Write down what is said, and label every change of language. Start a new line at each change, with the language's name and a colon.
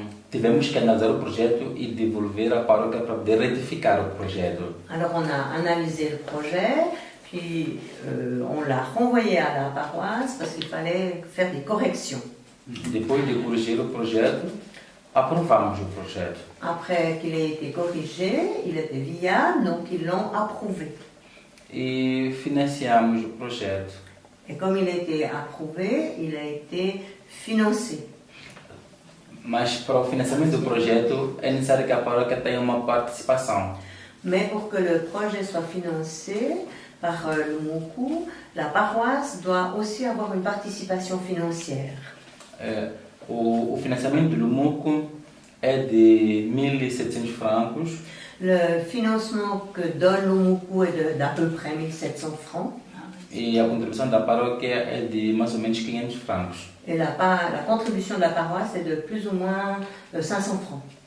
Portuguese: Tivemos que analisar o projeto e devolver à paróquia para poder retificar o projeto.
French: Alors on a analysé le projet, puis on l'a renvoyé à la paroisse parce qu'il fallait faire des corrections.
Portuguese: Depois de corrigir o projeto, aprovamos o projeto.
French: Après qu'il ait été corrigé, il était viable, donc ils l'ont approuvé.
Portuguese: E financiamos o projeto.
French: Et comme il a été approuvé, il a été financé.
Portuguese: Mas para o financiamento do projeto é necessário que a paróquia tenha uma participação.
French: Mais pour que le projet soit financé par le MOCU, la paroisse doit aussi avoir une participation financière.
Portuguese: O financiamento do MOCU é de 1.700 francos.
French: Le financement que donne le MOCU est d'à peu près 1 700 francs.
Portuguese: E a contribuição da paróquia é de mais ou menos 500 francos.
French: Et la contribution de la paroisse est de plus ou moins 500 francs.